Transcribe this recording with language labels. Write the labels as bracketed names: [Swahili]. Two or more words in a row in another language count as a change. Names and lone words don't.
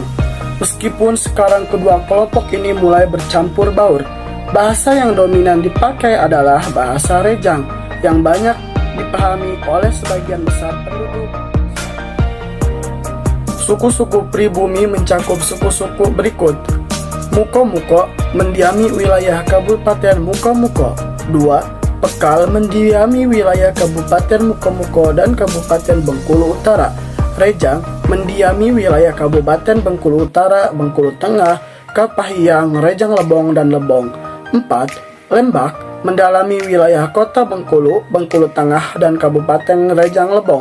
[Indonesian] Meskipun sekarang kedua kelompok ini mulai bercampur baur, bahasa yang dominan dipakai adalah bahasa Rejang yang banyak dipahami oleh sebagian besar penduduk. Suku-suku pribumi mencakup suku-suku berikut. Muko-Muko mendiami wilayah Kabupaten Muko-Muko. 2. Pekal mendiami wilayah Kabupaten Muko-Muko dan Kabupaten Bengkulu Utara. Rejang mendiami wilayah Kabupaten Bengkulu Utara, Bengkulu Tengah, Kapahiyang, Rejang Lebong, dan Lebong. 4. Lembak mendalami wilayah Kota Bengkulu, Bengkulu Tengah, dan Kabupaten Rejang Lebong.